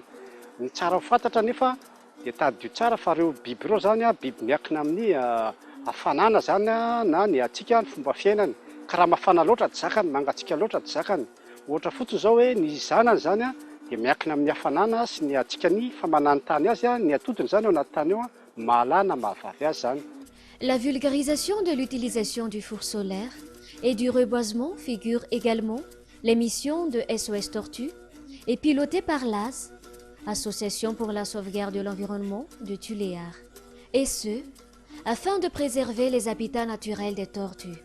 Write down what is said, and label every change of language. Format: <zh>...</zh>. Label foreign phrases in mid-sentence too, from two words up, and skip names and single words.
<mg>Ny tsara fantatra nefa dia tadidio tsara fa ireo biby ireo zany biby miankina amin'ny hafanana zany na ny atsika ny fomba fiainany. Ka raha mafana loatra tsy zakany, mangatsika loatra tsy zakany. Ohatra fotsiny zao hoe ny zanany zany dia miankina amin'ny hafanana sy ny atsika ny famanany tany azy, ny atodiny zany ao anaty tany ao mahalana mahavavy azy zany.</mg> <fr>La vulgarisation de l'utilisation du four solaire et du reboisement figure également l'émission de SOS Tortue et pilotée par l'AS, Association pour la sauvegarde de l'environnement de Tuléar, et ce, afin de préserver les habitats naturels des tortues.</fr>